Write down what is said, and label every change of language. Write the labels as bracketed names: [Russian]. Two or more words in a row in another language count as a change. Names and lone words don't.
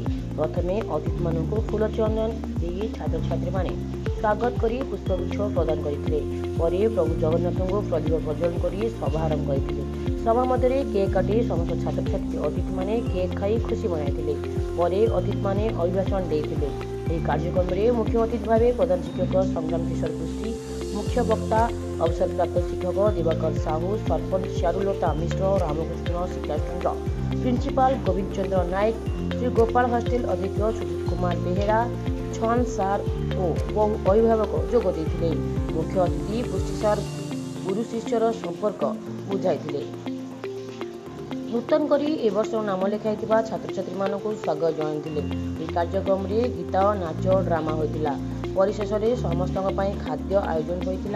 [Odia] ପ୍ରଥମେ ଅତିଥି ମାନଙ୍କୁ ଫୁଲ ଚନ୍ଦନ ଦେଇ ଛାତ୍ର ଛାତ୍ରୀ ମାନେ ସ୍ୱାଗତ କରି ପୁଷ୍ପଗୁଚ୍ଛ ପ୍ରଦାନ କରିଥିଲେ। ପରେ ପ୍ରଭୁ ଜଗନ୍ନାଥଙ୍କୁ ପ୍ରଦୀପ ପ୍ରଜ୍ୱଳନ କରି ଶୁଭାରମ୍ଭ କରିଥିଲେ। ସଭା ମଧ୍ୟ କେକ କାଟି ସମସ୍ତ ଛାତ୍ର ଛାତ୍ରୀ ଅତିଥି ମାନେ କେକ ଖାଇ ଖୁସି ମନାଇଥିଲେ। ପରେ ଅତିଥି ମାନେ ଅଭିଭାଷଣ ଦେଇଥିଲେ। ଏହି କାର୍ଯ୍ୟକ୍ରମରେ ମୁଖ୍ୟ ଅତିଥି ଭାବେ ପ୍ରଧାନ ଶିକ୍ଷକ ସଂଗ୍ରାମ କିଶୋର ପୃଷ୍ଟି, ମୁଖ୍ୟ ବକ୍ତା ଅବସରପ୍ରାପ୍ତ ଶିକ୍ଷକ ଦିବାକର ସାହୁ, ସରପଞ୍ଚ ଚାରୁଲତା ମିଶ୍ର, ରାମକୃଷ୍ଣ ଶିକ୍ଷାକେନ୍ଦ୍ର ପ୍ରିନ୍ସିପାଲ ଗୋବିନ୍ଦ ଚନ୍ଦ୍ର ନାୟକ, ଶ୍ରୀ ଗୋପାଳ ହଷ୍ଟେଲ ଅଧ୍ୟକ୍ଷ ସୁଜିତ କୁମାର ବେହେରା, ଛନ୍ ସାର୍ ଓ ବହୁ ଅଭିଭାବକ ଯୋଗ ଦେଇଥିଲେ। ମୁଖ୍ୟ ଅତିଥି ପୃଷ୍ଟି ସାର୍ ଗୁରୁ ଶିଷ୍ୟର ସମ୍ପର୍କ ବୁଝାଇଥିଲେ। ନୂତନ କରି ଏ ବର୍ଷ ନାମ ଲେଖାଇ ଛାତ୍ର ଛାତ୍ରୀ ମାନଙ୍କୁ ସ୍ୱାଗତ ଜଣାଇଥିଲେ। ଏହି କାର୍ଯ୍ୟକ୍ରମରେ ଗୀତ ନାଚ ଡ୍ରାମା ହୋଇଥିଲା। ପରିଶେଷରେ ସମସ୍ତ ଖାଦ୍ୟ ଆୟୋଜନ ହୋଇଥିଲା।